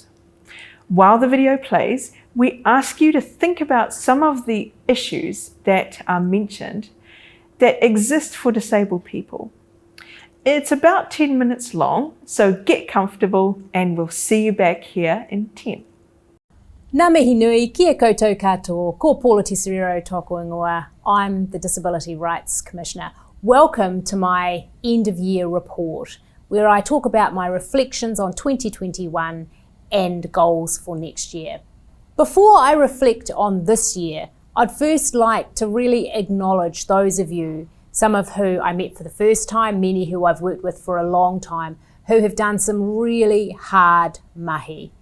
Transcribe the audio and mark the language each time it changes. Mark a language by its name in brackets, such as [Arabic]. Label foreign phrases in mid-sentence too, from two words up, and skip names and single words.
[English] While the video plays, we ask you to think about some of the issues that are mentioned that exist for disabled people. It's about 10 minutes long, so get comfortable and we'll see you back here in 10. [Māori] Ngā mihi nui, kia koutou katoa, ko Paula Tesoriero tōku ingoa. [English] I'm the Disability Rights Commissioner. Welcome to my end of year report, where I talk about my reflections on 2021 and goals for next year. Before I reflect on this year, I'd first like to really acknowledge those of you, some of who I met for the first time, many who I've worked with for a long time, who have done some really hard mahi.